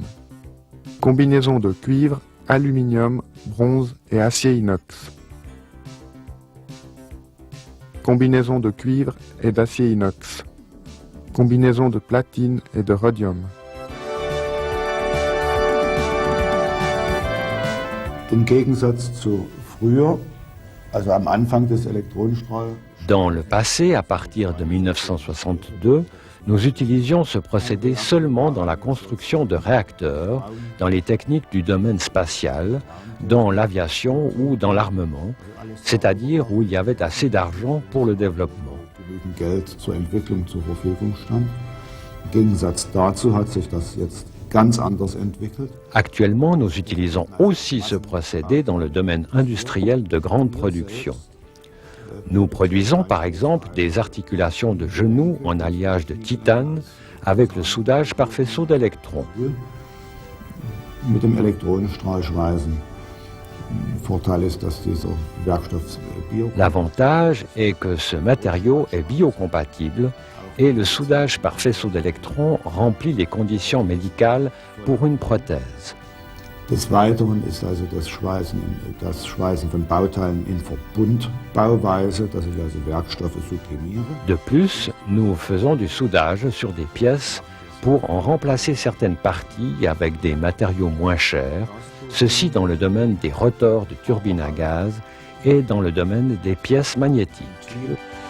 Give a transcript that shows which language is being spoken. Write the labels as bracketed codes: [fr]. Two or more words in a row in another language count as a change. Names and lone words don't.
[fr] Combinaison de cuivre, aluminium, bronze et acier inox. Combinaison de cuivre et d'acier inox. Combinaison de platine et de rhodium. [de] Im Gegensatz zu früher, also am Anfang des Elektronenstrahl, [fr] Dans le passé, à partir de 1962, nous utilisions ce procédé seulement dans la construction de réacteurs, dans les techniques du domaine spatial, dans l'aviation ou dans l'armement, c'est-à-dire où il y avait assez d'argent pour le développement. [de] genügend Geld zur Entwicklung zur Verfügung stand. Im Gegensatz dazu hat sich das jetzt ganz anders entwickelt. [fr] Actuellement, nous utilisons aussi ce procédé dans le domaine industriel de grande production. Nous produisons par exemple des articulations de genoux en alliage de titane avec le soudage par faisceau d'électrons. [de] Mit dem Elektronenstrahlschweißen. Vorteil ist, dass dieser Werkstoff bio. [fr] L'avantage est que ce matériau est biocompatible et le soudage par faisceau d'électrons remplit les conditions médicales pour une prothèse. [de] Des Weiteren ist also das Schweißen von Bauteilen in Verbundbauweise, dass ich also Werkstoffe sublimiere. [fr] De plus, nous faisons du soudage sur des pièces pour en remplacer certaines parties avec des matériaux moins chers, ceci dans le domaine des rotors de turbines à gaz et dans le domaine des pièces magnétiques.